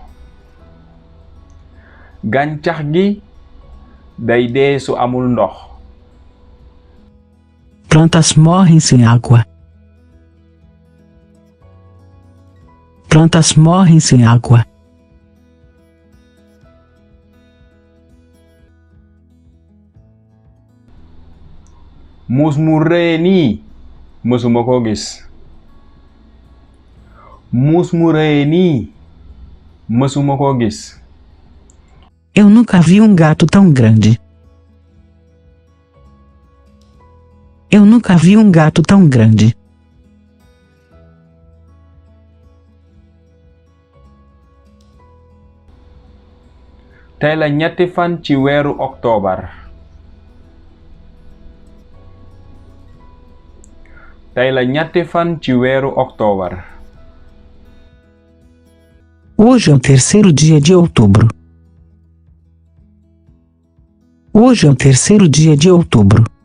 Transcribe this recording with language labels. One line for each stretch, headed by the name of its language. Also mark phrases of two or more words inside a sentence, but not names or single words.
Wolof: gàncax gi day dee su amul ndox.
Portuguese: Plantas morrem sem água. Plantas morrem sem água.
Wolof: muus mu rëy nii mësuma ko gis. muus mu rëy nii mësuma ko gis.
Portuguese: Eu nunca vi um gato tão grande. Eu nunca vi um gato tão grande.
Wolof: tey la ñetti fan ci weeru octobre. tey la ñetti fan ci weeru octobre.
Portuguese: Hoje é o terceiro dia de outubro. Hoje é o terceiro dia de outubro.